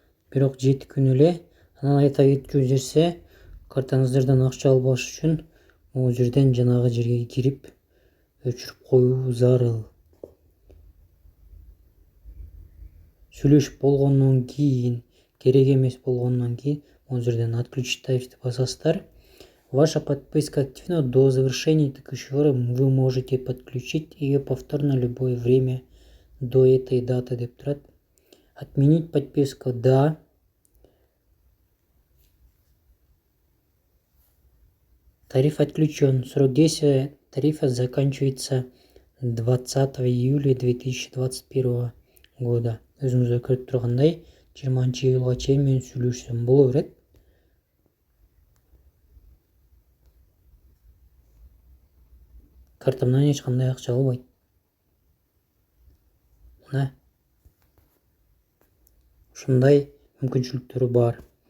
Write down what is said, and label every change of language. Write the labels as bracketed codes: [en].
[ky] Бирок 7 күн эле. Анан айта кетчү нерсе, картаңыздардан акча албаш үчүн могул жерден жанагы жерге кирип өчүрүп коюу зарыл. Сүйлөшүп болгондон кийин, керек эмес болгондон кийин могул жерден отключить тарифти басасыздар. [ru] Ваша подписка активна. До завершения текущего вы можете подключить ее повторно любое время до этой даты [ky] деп турат. [ru] Отменить подписку. Да. Тариф отключен. Срок действия тарифа заканчивается 20 июля 2021 года. [ky] Өзүңүздөр көрүп тургандай, 20-июлга чейин мен сүйлөшсөм боло берет. Картамдан эч кандай акча албайт. Мына ушундай мүмкүнчүлүктөрү бар.